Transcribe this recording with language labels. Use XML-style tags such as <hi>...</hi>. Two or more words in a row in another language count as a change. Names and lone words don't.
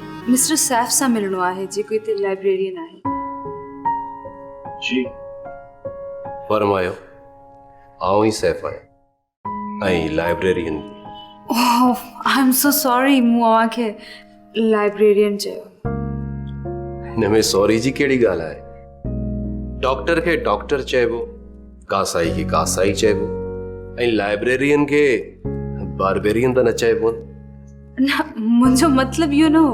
<sd>मिस्टर सैफ सां मिलणो आहे जेको हिते लाइब्रेरियन आहे। जी फरमायो। आऊं ई सैफ आहियां ऐं लाइब्रेरियन।</sd> <en>oh I am so sorry,</en> <sd>मूं अव्हांखे लाइब्रेरियन चयो। हिन में सॉरी जी कहिड़ी ॻाल्हि आहे? डॉक्टर खे डॉक्टर चइबो, कासाई खे कासाई चइबो ऐं लाइब्रेरियन खे बारबेरियन त न चइबो। न मुंहिंजो मतिलबु इहो न हो।</sd>